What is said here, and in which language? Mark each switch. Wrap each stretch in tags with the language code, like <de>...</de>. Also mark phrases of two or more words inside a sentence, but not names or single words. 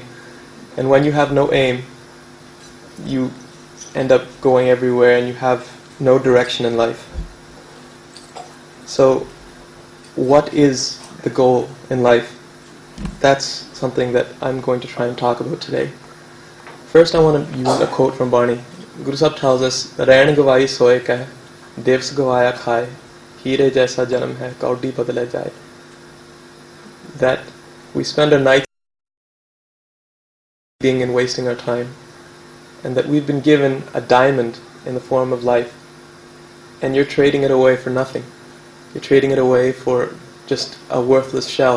<en>And when you have no aim, you end up going everywhere and you have no direction in life. So, what is the goal in life? That's something that I'm going to try and talk about today. First, I want to use a quote from Barney. Guru Sahib tells us,</en> <pa>"ਰੈਣਿ ਗਵਾਈ ਸੋਇ ਕੈ ਦਿਵਸੁ ਗਵਾਇਆ ਖਾਇ ਹੀਰੇ ਜੈਸਾ ਜਨਮੁ ਹੈ ਕਉਡੀ ਬਦਲੇ ਜਾਇ."</pa> <en>That we spend our nights eating and wasting our time, and that we've been given a diamond in the form of life, and you're trading it away for nothing. You're trading it away for just a worthless shell.</en>